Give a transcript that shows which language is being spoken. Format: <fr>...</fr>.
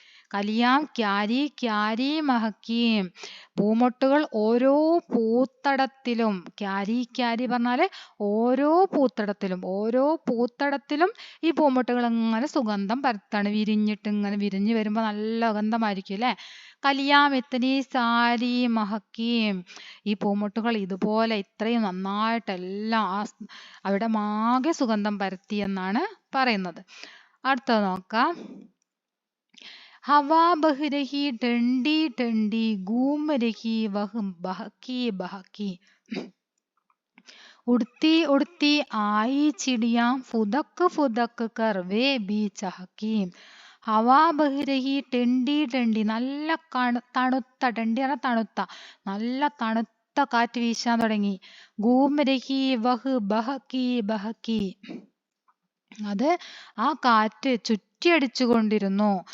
<hi>കലിയാം carry carry മഹക്കീം,</hi> <ml>Poomottukal ഓരോ പൂത്തടത്തിലും, carry carry പറഞ്ഞാല് ഓരോ പൂത്തടത്തിലും ഈ പൂമൊട്ടുകൾ ഇങ്ങനെ സുഗന്ധം പരത്താണ്. വിരിഞ്ഞിട്ട് ഇങ്ങനെ വിരിഞ്ഞു വരുമ്പോൾ നല്ല ഗന്ധമായിരിക്കും അല്ലേ?</ml> <hi>കലിയാം ഇത്തനി സാരി മഹക്കീം,</hi> <ml>ഈ പൂമൊട്ടുകൾ ഇതുപോലെ ഇത്രയും നന്നായിട്ടെല്ലാം അവിടെ ആകെ സുഗന്ധം പരത്തി എന്നാണ് പറയുന്നത്. അടുത്തത് നോക്കാം.</ml> <hi>हवा बह रही ठंडी ठंडी, घूम रही वह बहकी बहकी, उड़ती उड़ती आई चिड़िया, फुदक फुदक कर वे भी चहकी. हवा बह रही ठंडी ठंडी,</hi> <ml>നല്ല തണുത്ത, ठंडी ആണ് തണുത്ത, നല്ല തണുത്ത കാറ്റ് വീശാൻ തുടങ്ങി.</ml> <hi>घूम रही वह बहकी बहकी,</hi> <ml>അത് ആ കാറ്റ് ചുറ്റിയടിച്ചു കൊണ്ടിരുന്നു.</ml>